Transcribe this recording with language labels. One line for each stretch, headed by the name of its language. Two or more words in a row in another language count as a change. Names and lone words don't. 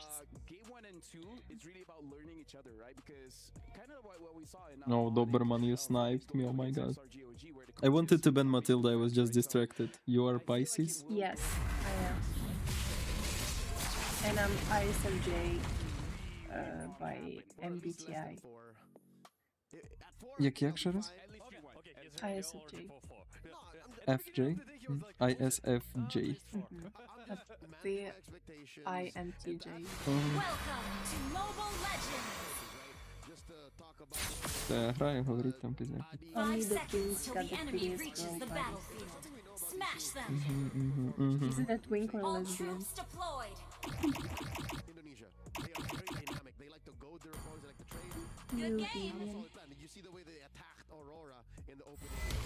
English: Game 1 and 2 is really about learning each other, right? Because kind of what we saw in No, Doberman, you sniped me, oh my god. I wanted to ban Matilda, I was just distracted. You are Pisces? Yes, I am. And I'm ISFJ by MBTI.
Ukrainian: Як ще раз?
English: ISFJ. FJ? ISFJ.
Ukrainian: А ти INTJ.
English: Welcome to Mobile Legends.
Ukrainian: Це грає, говорить там пізніше.
English: Only 5 the seconds kings till got the the enemy prettiest reaches girl the body. battlefield. Smash them. Isn't that Wink or All lesbian? troops deployed. Indonesia. They are very dynamic. They like to go their opponents, they like to trade. Good You game. deviant. Did you see the way they attacked Aurora in the opening?